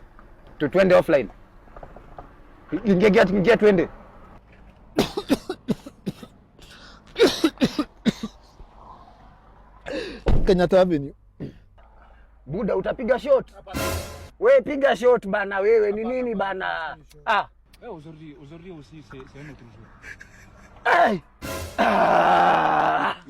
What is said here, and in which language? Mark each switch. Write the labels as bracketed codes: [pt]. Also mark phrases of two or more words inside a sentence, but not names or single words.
[sw] Tuende offline. Ingia tuende. Kenyatta Avenue. Buda utapiga shot. Wewe piga shot bana, wewe ni nini bana? [fr] Aujourd'hui aussi c'est un autre jour. Ay! Ah!